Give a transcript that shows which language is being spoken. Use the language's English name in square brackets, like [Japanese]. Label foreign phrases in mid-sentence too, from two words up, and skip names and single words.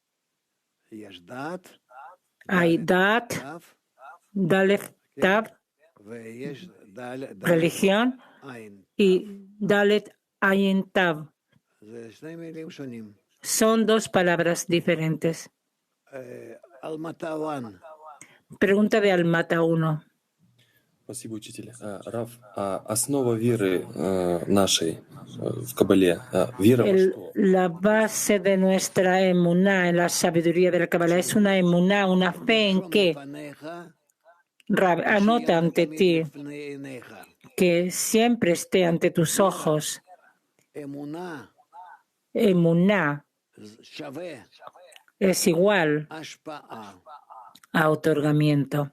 [Spanish] Hay Dat, Dalef, Tav, religión, y Dalet, Ayin, Tav. Son dos palabras diferentes. Pregunta de Almata 1. [Russian] Спасибо, учитель. Рав, основа веры нашей в Кабале, вера во что? [Spanish] La base de nuestra emuná en la sabiduría de la Kabbalah es una emuná, una fe en que, Rab, anota ante ti, que siempre esté ante tus ojos. Emuná es igual a otorgamiento.